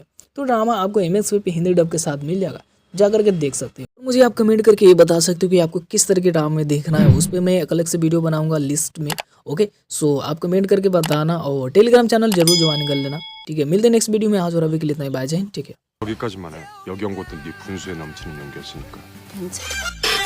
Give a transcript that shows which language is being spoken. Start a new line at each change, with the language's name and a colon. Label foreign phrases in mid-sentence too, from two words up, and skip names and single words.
Hindi: तो ड्रामा आपको MX पे हिंदी डब के साथ मिल जाएगा, जा करके देख सकते हो। मुझे आप कमेंट करके ये बता सकते हो कि आपको किस तरह के ड्रामे देखना है, उस पर मैं एक अलग से वीडियो बनाऊंगा लिस्ट में।
English: okay, so
Hindi: आप कमेंट करके बताना, और टेलीग्राम चैनल जरूर ज्वाइन कर लेना। ठीक है, मिलते हैं
English: next video
Hindi: में। आज और अभी के लिए इतना ही, बाय, जय हिंद, ठीक है।
Korean: 여기까지만 해. 여기 온 것도 네 분수에 넘치는 연기였으니까. 괜찮아.